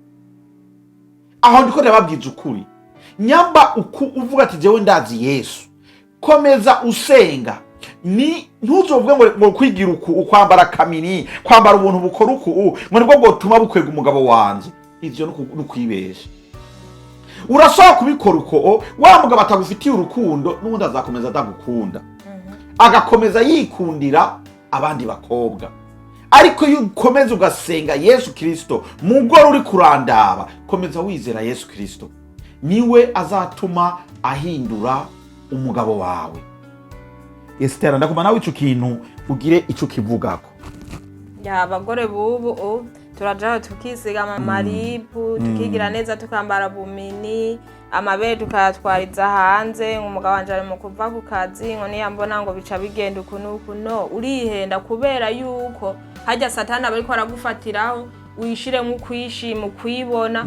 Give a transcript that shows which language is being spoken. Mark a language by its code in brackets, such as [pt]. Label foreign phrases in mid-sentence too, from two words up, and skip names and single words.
[rn] Aho ndiko ndababwiza ukuri, nyamba uvuga ati jewe ndazi Yesu, komeza usenga. Ntuzovuge ngo kwigira ukwambara kamini, kwambara ubuntu bukora ngo nibwo bwotuma bukwega umugabo wanje. Ivyo nukwibesha. Urashobora kubikora uko wa mugabo atagufitiye urukundo, n'ubundi azakomeza atagukunda. Agakomeza yikundira abandi bakobwa, ariko iyo ukomeza ugasenga Yesu Kristo, mugore uri kurandaba, komeza wizera Yesu Kristo, niwe azatuma ahindura umugabo wawe. Esther, ndakuma nawe ico kintu ugire ico kivugako. Ya abagore bubu turajaho tukisiga amaripu, tukigira neza, tukambara bumini, amabere tukayatwariza hanze, umugabo wanje ari mu kuva ku kazi, ngo niyambona ngo bica bigenda ukuntu no urihenda, kubera yuko hajya satani bariko aragufatiraho wishire mu kwishima kwibona.